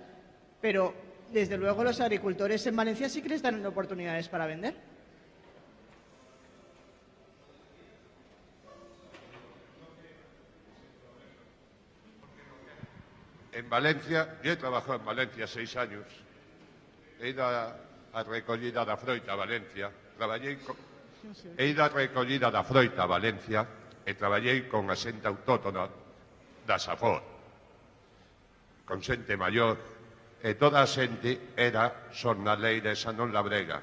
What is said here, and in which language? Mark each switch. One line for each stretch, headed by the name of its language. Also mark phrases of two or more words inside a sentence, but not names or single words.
Spanish: Pero desde luego los agricultores en Valencia sí que les dan oportunidades para vender. En Valencia, yo he trabajado en Valencia 6 años, he ido a
Galician: recollida da froita a Valencia,
Spanish: he ido a
Galician: recollida da froita a Valencia e traballei con a xente autóctona da Safor, con xente maior, e toda a xente era xornaleira, esa non labrega.